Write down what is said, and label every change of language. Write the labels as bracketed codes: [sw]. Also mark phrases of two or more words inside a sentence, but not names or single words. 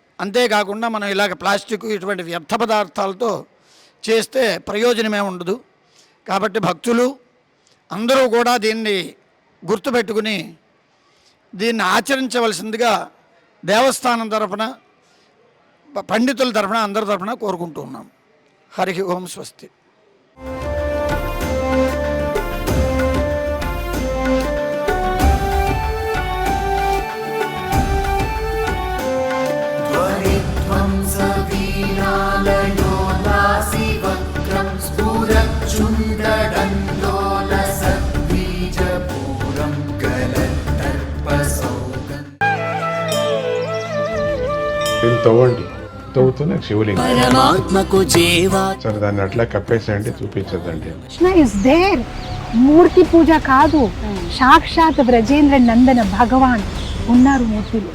[te] అంతేకాకుండా మనం ఇలాగ ప్లాస్టిక్ ఇటువంటి వ్యర్థ పదార్థాలతో చేస్తే ప్రయోజనమే ఉండదు. కాబట్టి భక్తులు అందరూ కూడా దీన్ని గుర్తుపెట్టుకుని దీన్ని ఆచరించవలసిందిగా దేవస్థానం తరఫున, పండితుల తరఫున, అందరి తరఫున కోరుకుంటూ ఉన్నాం. [sa] హరి ఓం స్వస్తి. वीरालयोलासिवक्त्रं स्फुरच्चुण्डडण्डोलसद्बीजपूरं गलत्तर्पसौगं [te] దీన్ని తవ్వండి, తవ్వుతూనే శివలింగం. పరమాత్మకు జీవా సరే దాన్ని అట్లా కప్పేసేయండి, చూపించదండి. [en] Krishna is there. [te] మూర్తి పూజ కాదు, సాక్షాత్ బ్రజేంద్ర నందన భగవాన్ ఉన్నారు మూర్తిలో.